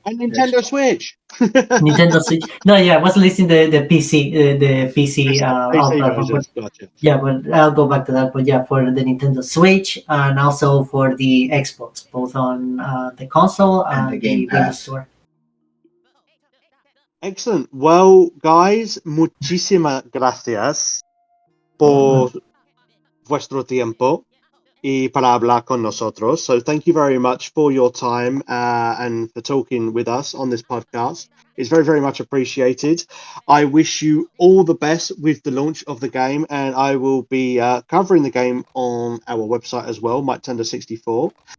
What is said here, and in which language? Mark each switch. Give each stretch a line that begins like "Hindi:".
English: Nintendo Switch. Nintendo Switch. No, yeah, I was listing the PC, the PC PC platform. versions, gotcha. Yeah, but I'll go back to that. But yeah, for the Nintendo Switch and also for the Xbox, both on the console and the Game Windows Pass. Store. Excellent.
Spanish: Well, guys, muchísimas gracias por vuestro tiempo y para hablar con nosotros.
English: So thank you very much for your time and for talking with us on this podcast. It's very, very much appreciated. I wish you all the best with the launch of the game, and I will be covering the game on our website as well, Mike Tender 64.